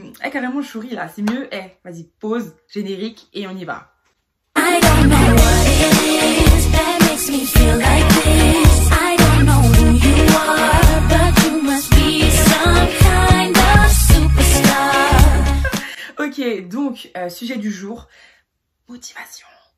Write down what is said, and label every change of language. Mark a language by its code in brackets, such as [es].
[fr] Carrément, je souris là, c'est mieux. Vas-y, pause, générique et on y va. [en] I don't know what it is that makes me feel like this. I don't know who you are, but you must be some kind of superstar. [fr] Ok, donc, sujet du jour, motivation.